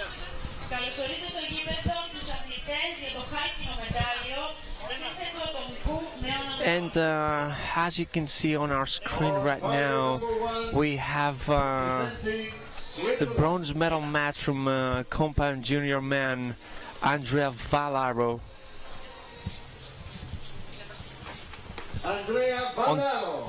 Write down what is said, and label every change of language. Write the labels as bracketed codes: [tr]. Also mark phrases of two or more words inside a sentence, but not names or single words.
[el] Καλωσορίζω στο γήπεδο τους αθλητές για το χάλκινο μετάλλιο σύνθετο ατομικού νέων. [en] And as you can see on our screen right now, we have the bronze medal match from compound junior man Andrea Valaro. Andrea Valaro.